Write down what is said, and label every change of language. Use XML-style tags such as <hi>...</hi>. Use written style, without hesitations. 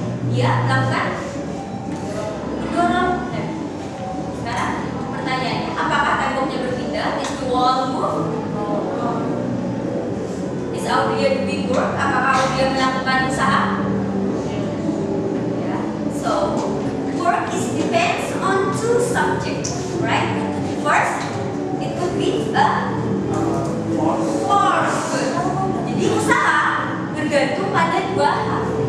<id>Dia melakukan mendorong. Sekarang pertanyaannya, apakah temboknya berpindah?</id> <en>Is the wall moved? Is Audia doing work?</en> <id>Apakah Audia melakukan usaha?</id> <en>Yeah. So, work is depends on two subjects, right? First, it could be a force.</en> <id>Jadi usaha bergantung pada dua hal.</id>